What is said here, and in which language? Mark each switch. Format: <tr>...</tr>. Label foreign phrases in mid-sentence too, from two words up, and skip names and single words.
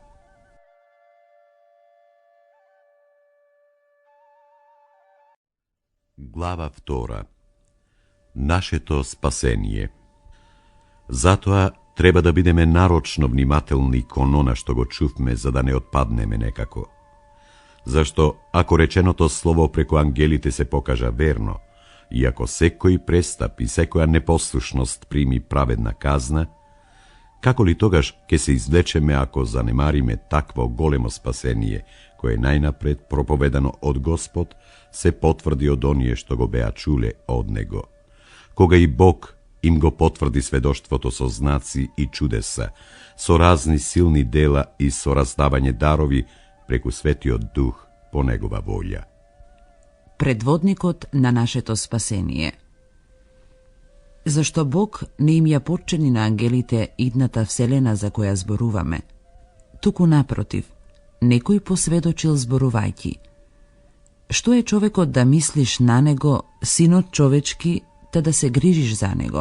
<mk>Глава 2. Нашето спасение. Затоа треба да бидеме нарочно внимателни кон она што го чувме, за да не отпаднеме некако. Зашто, ако реченото слово преку ангелите се покажа верно, iako sekoj prestap i sekoja neposlušnost primi pravedna kazna, kako li togaž ke se izvlečeme ako zanemarime takvo golemo spasenije, koje je najnapred propovedano od Gospod, se potvrdi od onije što go bea čule od nego. Koga i Bog im go potvrdi svedoštvoto so znaci i čudesa, so razni silni dela i so razdavanje darovi preku svetio duh po negova volja. Predvodnikot na našето спасение. Зашто Бог не им ја почини на ангелите идната вселена за која зборуваме? Туку напротив, некој посведочил зборувајќи: што е човекот да мислиш на него, синот човечки, та да се грижиш за него?</mk>